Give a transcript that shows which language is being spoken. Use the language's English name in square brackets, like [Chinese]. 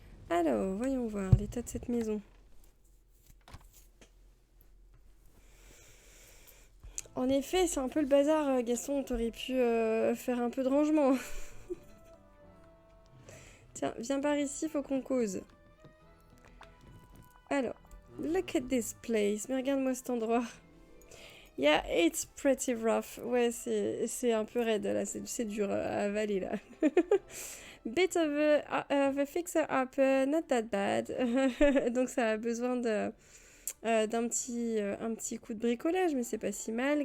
[French] Alors, voyons voir l'état de cette maison. En effet, c'est un peu le bazar, Gaston. T'aurais pu faire un peu de rangement. Tiens, viens par ici, faut qu'on cause. [English] Alors, look at this place. [French] Mais regarde-moi cet endroit. [English] Yeah, it's pretty rough. [French] Ouais, c'est un peu raide, là. C'est dur à avaler, là. [English] Bit of a fixer-upper, not that bad. [French] Donc, ça a besoin de... d'un un petit coup de bricolage, mais c'est pas si mal.